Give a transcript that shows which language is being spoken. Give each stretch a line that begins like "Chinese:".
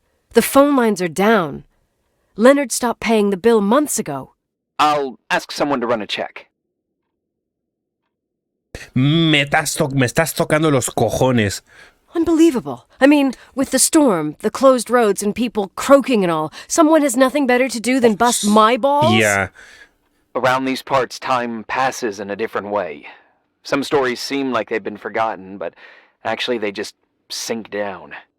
English: The phone lines are down. Leonard stopped paying the bill months ago. I'll ask someone to run a check.
Spanish: Me estás tocando los cojones.
English: Unbelievable. I mean, with the storm, the closed roads, and people croaking and all, someone has nothing better to do than bust my balls? Yeah. Around these parts, time passes in a different way. Some stories seem like they've been forgotten, but actually they just sink down.